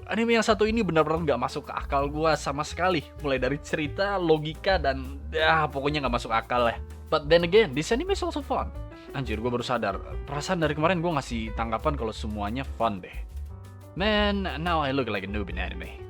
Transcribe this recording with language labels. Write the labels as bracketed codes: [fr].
[id] Anime yang satu ini benar-benar nggak masuk ke akal gua sama sekali. Mulai dari cerita, logika, dan pokoknya nggak masuk akal ya. [en] But then again, this anime is also fun. [id] Anjir, gua baru sadar. Perasaan dari kemarin gua ngasih tanggapan kalau semuanya fun deh. [en] Man, now I look like a noob in anime.